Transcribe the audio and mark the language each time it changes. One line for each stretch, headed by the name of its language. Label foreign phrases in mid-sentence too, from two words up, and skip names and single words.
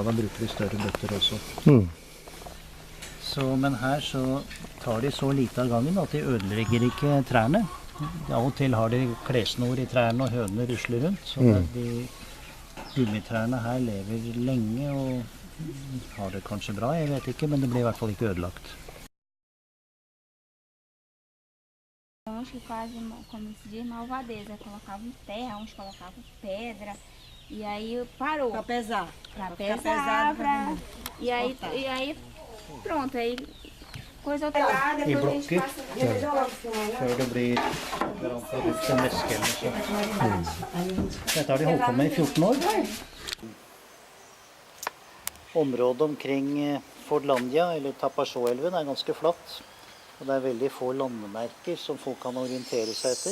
Norwegian: Da bruker vi større bøtter også. Så, men her så tar de så lite av gangen at de ødelegger ikke trærne. Av og til har de klesnor i trærne og hønene rusler rundt. Så de gummitrærne her lever lenge og har det kanskje bra, jeg vet ikke, men det blir i hvert fall ikke ødelagt.
Portuguese: Uns que fazem, como se diz, malvadeza, colocavam terra, uns colocavam pedra, e aí parou. Pra pesar. Pra pesar, pesar, e aí pronto, aí coisa outra.
Norwegian: I blokker, før det blir garantert en væske eller så. Dette har de holdt på med i 14 år. Området omkring Fordlandia, eller Tapajós-elven, er ganske flatt. Og det er veldig få landemerker som folk kan orientere seg etter.